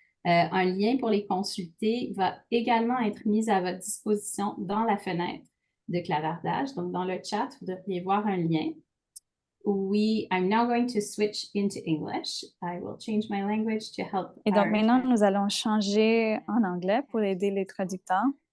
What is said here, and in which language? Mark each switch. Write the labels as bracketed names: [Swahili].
[French] Un lien pour les consulter va également être mis à votre disposition dans la fenêtre de clavardage. Donc, dans le chat, vous devriez voir un lien. [English] I'm now going to switch into English. I will change my language to help [French] Et donc [English] our [French] maintenant, nous allons changer en anglais pour aider les traducteurs.